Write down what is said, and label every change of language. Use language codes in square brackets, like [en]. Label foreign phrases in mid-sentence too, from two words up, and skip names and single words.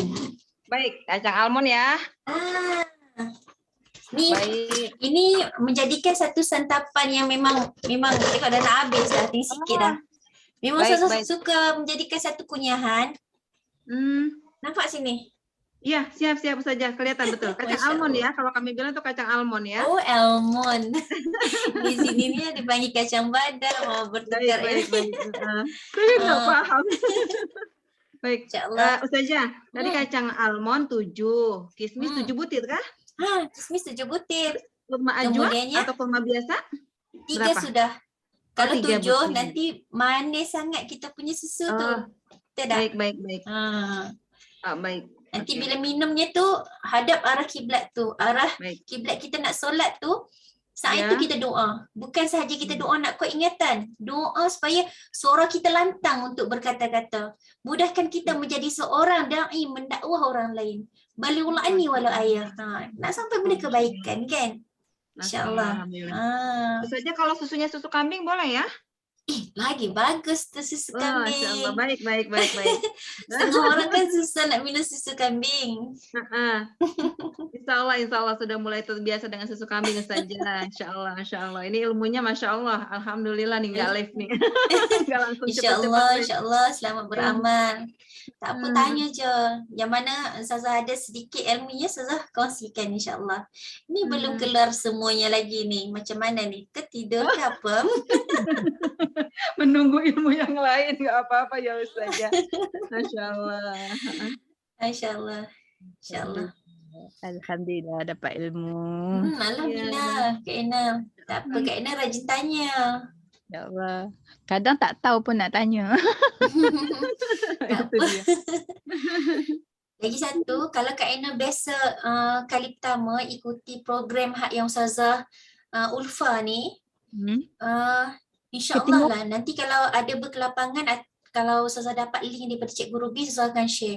[ms] Baik, kacang almond ya. Ini menjadikan satu santapan yang memang kalau dah nak habis dah, tinggal sikit dah. Memang saya suka menjadikan satu kunyahan. Nampak sini? [id] Iya, siap Ustazah, kelihatan betul. Kacang almond ya, kalau kami bilang tuh kacang almond ya. [ms] Oh, almond. Di sini ni dipanggil kacang badam. Bertukar. [id] Baik. Saya nggak paham. Baik, Ustazah, tadi kacang almond 7, kismis 7 butir kah? [ms] Kismis 7 butir. [id] Kurma ajwa atau kurma biasa? [ms] 3 berapa? Sudah. Kalau 7 butir. nanti manis sangat kita punya susu tu. Baik. Baik. Nanti bila minumnya tu hadap arah kiblat tu, arah kiblat kita nak solat tu, saat itu kita doa. Bukan sahaja kita doa nak kuat ingatan, doa supaya suara kita lantang untuk berkata-kata. Mudahkan kita menjadi seorang dai mendakwah orang lain. [ar] بلغوا عني ولو آية. [ms] Nak sampai benda kebaikan kan? [ar] إن شاء الله. [id] Ustazah, kalau susunya susu kambing boleh ya? [ms] Lagi bagus tu susu kambing. [ar] ما شاء الله, baik. [ms] Semua orang kan susah nak minum susu kambing. [ar] إن شاء الله [id] sudah mulai terbiasa dengan susu kambing Ustazah. [ar] إن شاء الله. [id] Ini ilmunya [ar] ما شاء الله. [id] Alhamdulillah nih nggak live nih. [ar] إن شاء الله [ms] selamat beramal. Tak apa, tanya je. Yang mana Ustazah ada sedikit ilmunya, Ustazah kongsikan [ar] إن شاء الله. [ms] Ini belum keluar semuanya lagi nih. Macam mana nih? Ketidur ke apa? [id] Menunggu ilmu yang lain nggak apa-apa ya Ustazah. [ar] ما شاء الله. [id] Alhamdulillah dapat ilmu. Alhamdulillah Kak Ina. [ms] Tak apa, Kak Ina rajin tanya. [ar] يا الله. [ms] Kadang tak tahu pun nak tanya. Itu dia. Lagi satu, kalau Kak Ina biasa kali pertama ikuti program hak yang Ustazah Ulfa ni, InsyaAllah lah nanti kalau ada berkelapangan, kalau Ustazah dapat link daripada Cikgu Ruby, Ustazah akan share.